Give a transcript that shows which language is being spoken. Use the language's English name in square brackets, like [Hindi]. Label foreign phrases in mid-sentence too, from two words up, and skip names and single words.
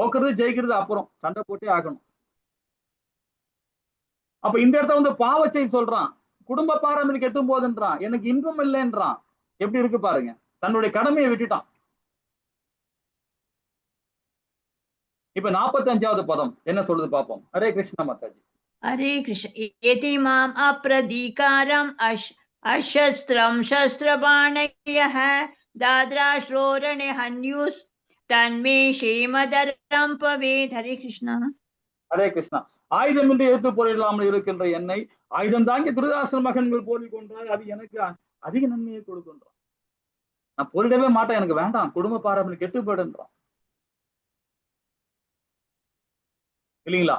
[Tamil] தோக்குறது ஜெயிக்கிறது அப்புறம், சண்டை போட்டே ஆகணும். அப்ப இந்த இடத்துல வந்து பாவச்சை சொல்றான், குடும்ப பாரம்பரியம் கெட்டும் போதுன்றான், எனக்கு இன்பம் இல்லைன்றான். எப்படி இருக்கு பாருங்க, தன்னுடைய கடமையை விட்டுட்டான். இப்ப 45வது பதம் என்ன சொல்லுது பாப்போம். ஹரே கிருஷ்ணா மாதாஜி. [Sanskrit] हरे कृष्ण एते माम् अप्रदीकारम् अशस्त्रं शस्त्रबाणयः दाद्राश्रोरणे हन्युस् तन्मे क्षेमदरं पवेत्. हरे कृष्ण. [Tamil] ஹரே கிருஷ்ணா. ஆயுதமின்றி எதிர்த்து போரிடாமல் இருக்கின்ற என்னை ஆயுதம் தாங்கி திருதராஷ்டிர மகன்கள் போரில் கொன்றால் அது எனக்கு அதிக நன்மையை கொடுக்கின்றான். நான் போரிடவே மாட்டேன், எனக்கு வேண்டாம், குடும்ப பாரம்பரியம் கெட்டுப்படுன்றான். இல்லைங்களா?